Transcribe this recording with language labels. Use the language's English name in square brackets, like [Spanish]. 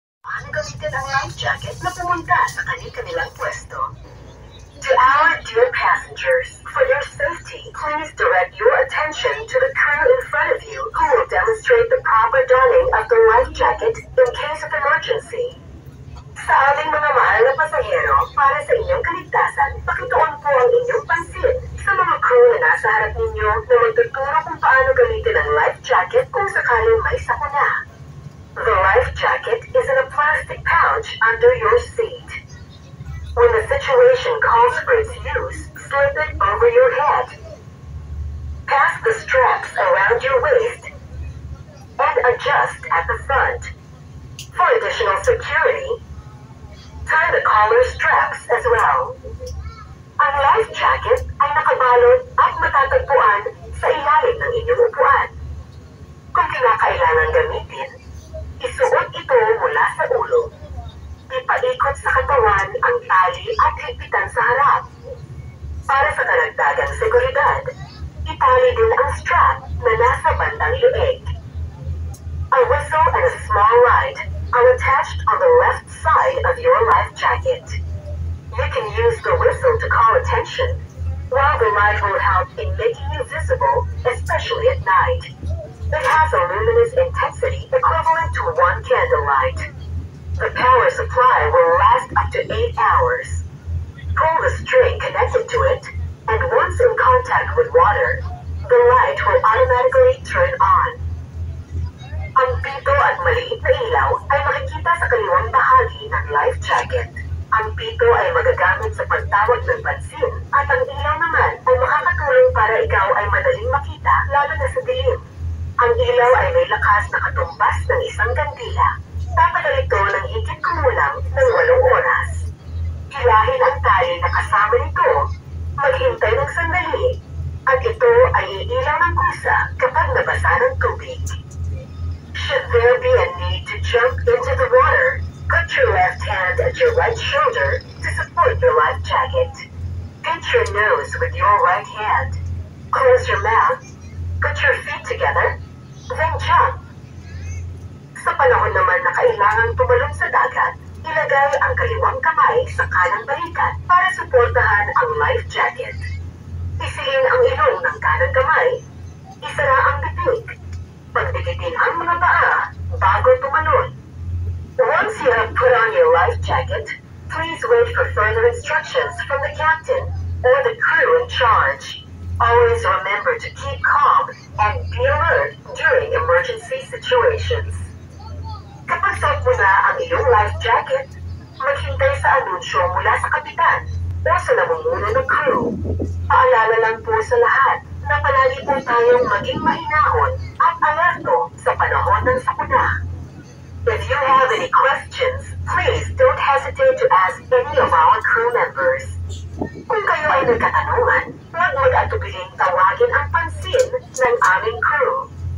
[Filipino] paano gamitin ang life jacket na pumunta sa kanilang pwesto. [English] To our dear passengers, for your safety, please direct your attention to the crew in front of you who will demonstrate the proper donning of the life jacket in case of emergency. [Filipino] Sa aming mga mahal na pasahero, para sa inyong kaligtasan, pakituon po ang inyong pansin sa mga crew na nasa harap ninyo na magtuturo kung paano gamitin ang life jacket kung sakaling may sakuna. [English] The life jacket is in a plastic pouch under your seat. When the situation calls for its use, slip it over your head. Pass the straps around your waist and adjust at the front. For additional security, tie the collar straps as well. [Filipino] Ang life jacket ay nakabalot at matatagpuan sa ilalim ng inyong upuan. Kung kinakailangan gamitin, isuot ito mula sa ulo. Ipaikot sa katawan ang tali at higpitan sa harap. Para sa karagdagang seguridad, itali din ang strap na nasa bandang leeg. [English] A whistle and a small light are attached on the left side of your life jacket. You can use the whistle to call attention, while the light will help in making you visible, especially at night. It has a luminous intensity equivalent to 1 candlelight. The power supply will last up to 8 hours. Pull the string connected to it, and once in contact with water, the light will automatically turn on. [Filipino] Ang pito at maliit na ilaw ay makikita sa kaliwang bahagi ng life jacket. Ang pito ay magagamit sa pagtawag ng pansin at ang ilaw naman ay makakatulong para ikaw ay madaling makita lalo na sa dilim. Ang ilaw ay may lakas na katumbas ng isang kandila. Tatagal ito ng higit kumulang ng 8 oras. Hilahin ang tali na kasama nito, maghintay ng sandali, at ito ay iilaw ng kusa kapag nabasa ng tubig. [English] Should there be a need to jump into the water, put your left hand at your right shoulder to support your life jacket. Pinch your nose with your right hand. Close your mouth, put your feet together, then jump. [Filipino] Sa panahon naman na kailangan tumalon sa dagat, ilagay ang kaliwang kamay sa kanang balikat para suportahan ang life jacket. Isilin ang ilong ng kanang kamay, isara ang bibig, pagdikitin ang mga paa bago tumalon. [English] Once you have put on your life jacket, please wait for further instructions from the captain or the crew in charge. Always remember to keep calm and be alert during emergency situations. [Filipino] Kapag suot mo na ang iyong life jacket, maghintay sa anunsyo mula sa kapitan o sa namumuno ng crew. Paalala lang po sa lahat na palagi po tayong maging mahinahon at alerto sa panahon ng sakuna. [English] If you have any questions, please don't hesitate to ask any of our crew members. [Filipino] Kung kayo ay nagkatanungan, huwag mag-atubiling tawagin ang pansin ng aming crew.